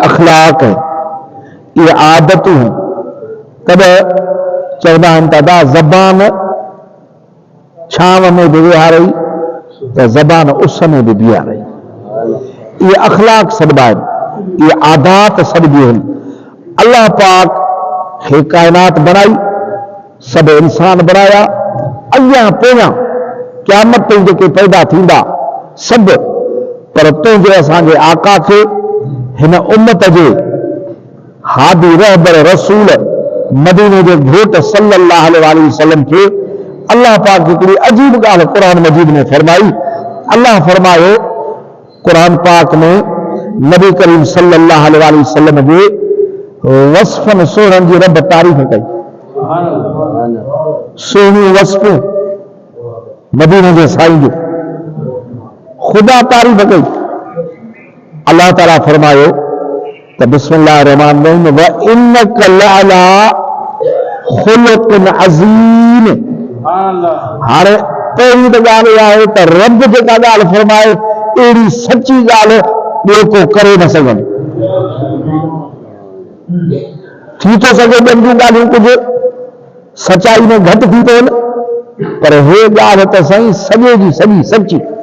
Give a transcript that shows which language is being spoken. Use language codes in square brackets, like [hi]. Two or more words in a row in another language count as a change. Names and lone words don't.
[sd] इहे अख़लाक आहिनि, ये आदतूं तॾहिं चवंदा आहिनि दादा ज़बान छांव में बि विहारई त ज़बान उस में बि बीहारई। ये अखलाक सॾिबा आहिनि, ये आदात सॾिबियूं आहिनि। अल्लाह पाक हे काइनात बनाई, सब इंसान बनाया, अॻियां पोयां क़यामत ताईं जेके पैदा थींदा सभु, पर तुंहिंजे असांजे आका खे हिन उम्मत जे हादी रहबर रसूल मदीने जे घोट [ar] صلى الله عليه وسلم [sd] खे अल्लाह पाक हिकिड़ी अजीब ॻाल्हि क़ुरान मजीद में फरमाई। अल्लाह फरमायो क़ुरान पाक में नबी करीम [ar] صلى الله عليه وسلم [sd] जे वस्फ़नि सोहरनि जी रब तारीफ़ कई। सोहणी वस्फ़ मदीने जे साईं जो ख़ुदा तारीफ़ कई। अल्लाह ताला फरमायो त [ar] بسم الله الرحمن الرحيم وإنك لعلى خلق عظيم. [sd] हाणे पहिरीं त ॻाल्हि इहा आहे त रब जेका ॻाल्हि फरमाए अहिड़ी सची ॻाल्हि ॿियो को करे न सघंदो। थी थो सघे ॿियनि जूं ॻाल्हियूं कुझु सचाई में घटि थी थो वञे, पर हे ॻाल्हि त साईं सॼे जी सॼी सची।